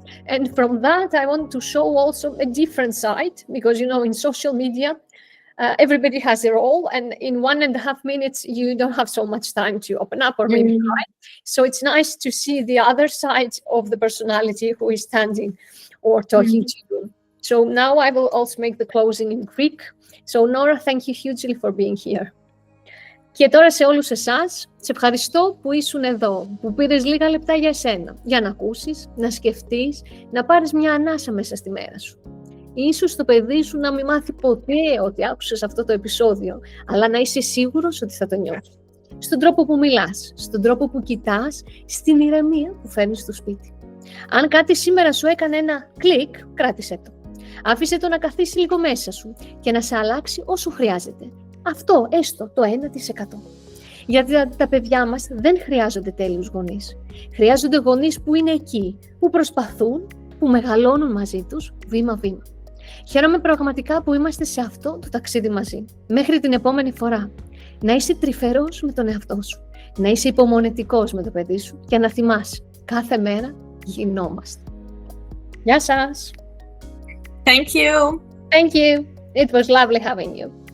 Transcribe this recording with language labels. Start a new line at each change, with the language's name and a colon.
English: And from that, I want to show also a different side, because, you know, in social media, everybody has their role, and in 1.5 minutes, you don't have so much time to open up or maybe cry. So it's nice to see the other side of the personality who is standing or talking to you. So now I will also make the closing in Greek. So Nora, thank you hugely for being here.
Greek: Και τώρα σε όλους εσάς, σε ευχαριστώ που ήσουν εδώ, που πήρες λίγα λεπτά για εσένα, για να ακούσεις, να σκεφτείς, να πάρεις μια ανάσα μέσα στη μέρα σου. Ίσως το παιδί σου να μην μάθει ποτέ ότι άκουσες αυτό το επεισόδιο, αλλά να είσαι σίγουρος ότι θα το νιώσει. στον τρόπο που μιλάς, στον τρόπο που κοιτάς, στην ηρεμία που φέρνεις στο σπίτι. Αν κάτι σήμερα σου έκανε ένα κλικ, κράτησέ το. Άφησε το να καθίσει λίγο μέσα σου και να σε αλλάξει όσο χρειάζεται. Αυτό έστω το 1%. Γιατί τα παιδιά μας δεν χρειάζονται τέλειους γονείς. Χρειάζονται γονείς που είναι εκεί, που προσπαθούν, που μεγαλώνουν μαζί τους βήμα-βήμα. Χαίρομαι πραγματικά που είμαστε σε αυτό το ταξίδι μαζί. Μέχρι την επόμενη φορά. Να είσαι τρυφερός με τον εαυτό σου. Να είσαι υπομονετικός με το παιδί σου και να θυμάσαι, κάθε μέρα γινόμαστε. Γεια σας!
English: Thank you. Thank you. It was lovely having you.